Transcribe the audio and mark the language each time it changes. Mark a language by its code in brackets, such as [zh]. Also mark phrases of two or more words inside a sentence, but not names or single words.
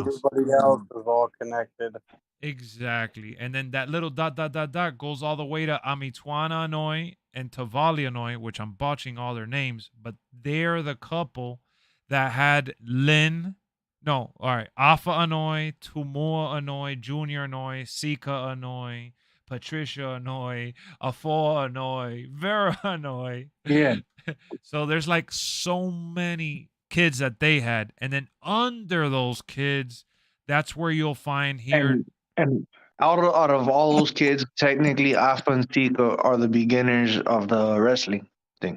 [en] And then everybody else is all connected. Exactly. And then that little dot goes all the way to Amitwana Anoy and Tavali Anoy, which I'm botching all their names, but they're the couple that had Alpha Anoy, Tumua Anoy, Junior Anoy, Sika Anoy, Patricia Anoy, Afo Anoy, Vera Anoy. Yeah. So there's like so many kids that they had. And then under those kids, that's where you'll find here. And out of all those kids, technically Alpha and Tika are the beginners of the wrestling thing.